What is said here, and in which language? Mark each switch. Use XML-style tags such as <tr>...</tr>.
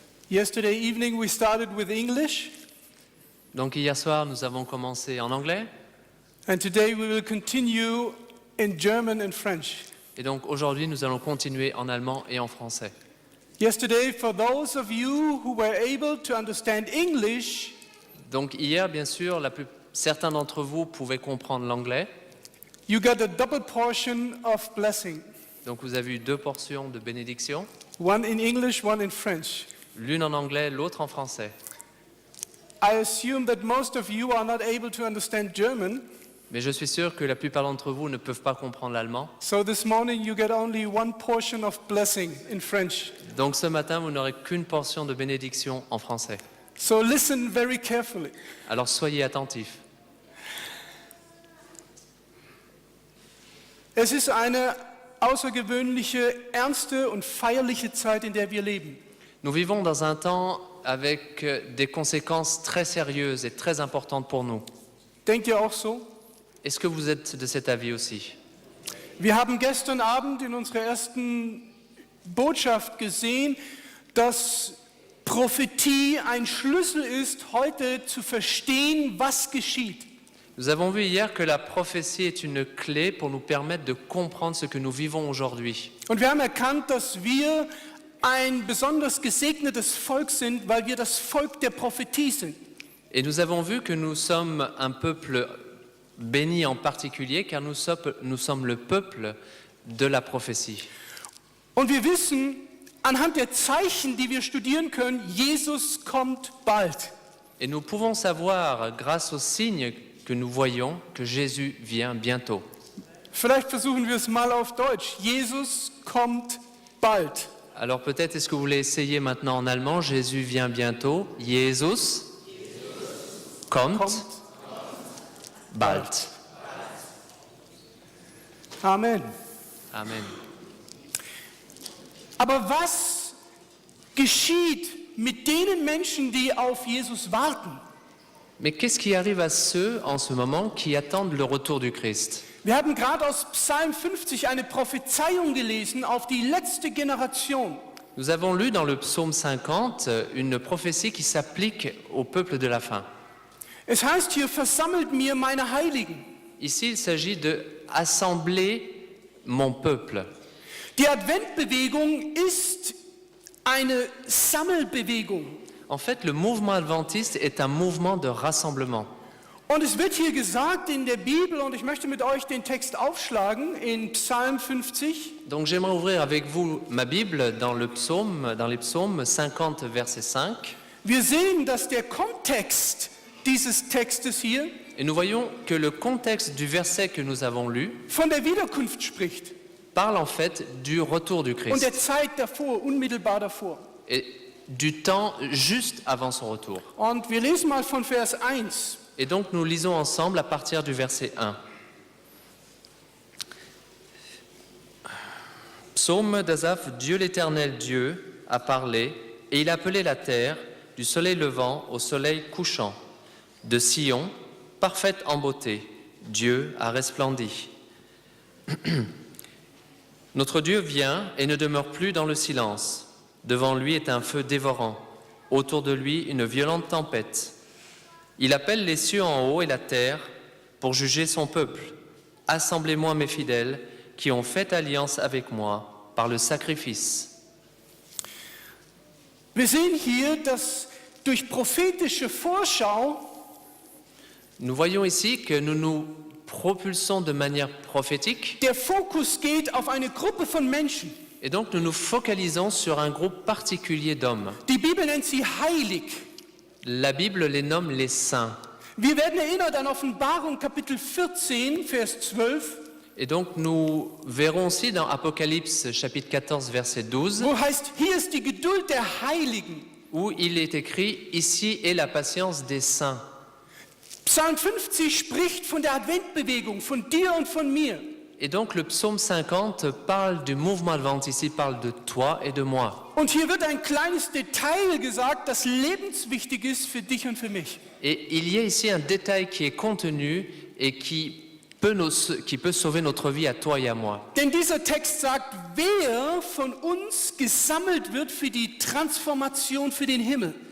<en>Yesterday evening we started with English.</en> <fr>Donc hier soir, nous avons commencé en anglais</fr> <en>And today we will continue in German and French.</en> <fr>et donc aujourd'hui, nous allons continuer en allemand et en français.</fr> <en>Yesterday, for those of you who were able to understand English,</en> <fr>Donc hier, bien sûr, certains d'entre vous pouvaient comprendre l'anglais.</fr> <en>you got a double portion of blessing.</en> <fr>Donc vous avez eu 2 portions de bénédiction,</fr> <en>One in English, one in French.</en> <fr>l'une en anglais, l'autre en français.</fr> <en>I assume that most of you are not able to understand German,</en> <fr>Mais je suis sûr que la plupart d'entre vous ne peuvent pas comprendre l'allemand.</fr> <en>so this morning you get only one portion of blessing in French.</en> <fr>Donc ce matin, vous n'aurez qu'une portion de bénédiction en français.</fr> <en>So listen very carefully.</en> <fr>Alors soyez attentifs.</fr> <de>Es ist eine außergewöhnliche, ernste und feierliche Zeit, in der wir leben.</de> <fr>Nous vivons dans un temps avec des conséquences très sérieuses et très importantes pour nous.</fr> <de>Denkt ihr auch so?</de> <fr>Est-ce que vous êtes de cet avis aussi?</fr> <de>Wir haben gestern Abend in unserer ersten Botschaft gesehen, dass Prophetie ein Schlüssel ist, heute zu verstehen, was geschieht.</de> <fr>Nous avons vu hier que la prophétie est une clé pour nous permettre de comprendre ce que nous vivons aujourd'hui.</fr> <de>Und wir haben erkannt, dass wir ein besonders gesegnetes Volk sind, weil wir das Volk der Prophetie sind.</de> <fr>Et nous avons vu que nous sommes un peuple béni en particulier, car nous sommes le peuple de la prophétie.</fr> <de>Und wir wissen, anhand der Zeichen, die wir studieren können, Jesus kommt bald.</de> <fr>Et nous pouvons savoir, grâce aux signes que nous voyons, que Jésus vient bientôt.</fr> <de>Vielleicht versuchen wir es mal auf Deutsch. Jesus kommt bald.</de> <fr>Alors peut-être est-ce que vous voulez essayer maintenant en allemand? Jésus vient bientôt.</fr> <de>Jesus kommt bald. Amen. Amen. Aber was geschieht mit den Menschen, die auf Jesus warten?</de> <fr>Mais qu'est-ce qui arrive à ceux en ce moment qui attendent le retour du Christ?</fr> <de>Wir haben gerade aus Psalm 50 eine Prophezeiung gelesen auf die letzte Generation.</de> <fr>Nous avons lu dans le psaume 50 une prophétie qui s'applique au peuple de la fin.</fr> <de>Es heißt hier, versammelt mir meine Heiligen.</de> <fr>Ici, il s'agit de assembler mon peuple.</fr> <de>Die Adventbewegung ist eine Sammelbewegung.</de> <fr>En fait, le mouvement adventiste est un mouvement de rassemblement.</fr> <de>Und es wird hier gesagt in der Bibel, und ich möchte mit euch den Text aufschlagen, in Psalm 50.</de> <fr>Donc j'aimerais ouvrir avec vous ma Bible dans les psaumes 50, verset 5.</fr> <de>Wir sehen, dass der Kontext dieses Textes hier</de> <fr>Et nous voyons que le contexte du verset que nous avons lu</fr> <de>von der Wiederkunft spricht</de> <fr>parle en fait du retour du</fr> <de>und der</de> <fr>Christ</fr> <de>Zeit davor, unmittelbar davor.</de> <fr>et du temps juste avant son retour.</fr> <de>Und wir lesen mal von Vers 1.</de> <fr>Et donc nous lisons ensemble à partir du verset 1. Psaume d'Asaph, Dieu l'Éternel Dieu a parlé, et il a appelé la terre du soleil levant au soleil couchant. De Sion, parfaite en beauté, Dieu a resplendi. Notre Dieu vient et ne demeure plus dans le silence. Devant lui est un feu dévorant, autour de lui une violente tempête. Il appelle les cieux en haut et la terre pour juger son peuple. Assemblez-moi mes fidèles qui ont fait alliance avec moi par le sacrifice.</fr> <de>Wir sehen hier, dass durch prophetische Vorschau</de> <fr>Nous voyons ici que nous nous propulsons de manière prophétique</fr> <de>der Fokus geht auf eine Gruppe von Menschen.</de> <fr>et donc nous nous focalisons sur un groupe particulier d'hommes.</fr> <de>Die Bibel nennt sie heilig.</de> <fr>La Bible les nomme les saints.</fr> <de>Wir werden erinnert an Offenbarung Kapitel 14, Vers 12,</de> <fr>Et donc nous verrons aussi dans Apocalypse chapitre 14 verset 12</fr> <de>wo heißt, hier ist die Geduld der Heiligen.</de> <fr>où il est écrit « Ici est la patience des saints ».</fr> <de>Psalm 50 spricht von der Adventbewegung, von dir und von mir.</de> <fr>Et donc le psaume 50 parle du mouvement adventiste, il parle de toi et de moi.</fr> <de>Und hier wird ein kleines Detail gesagt, das lebenswichtig ist für dich und für mich.</de> <fr>Et il y a ici un détail qui est contenu et qui peut sauver notre vie à toi et à moi.</fr> <de>Denn dieser Text sagt, wer von uns gesammelt wird für die Transformation für den Himmel.</de>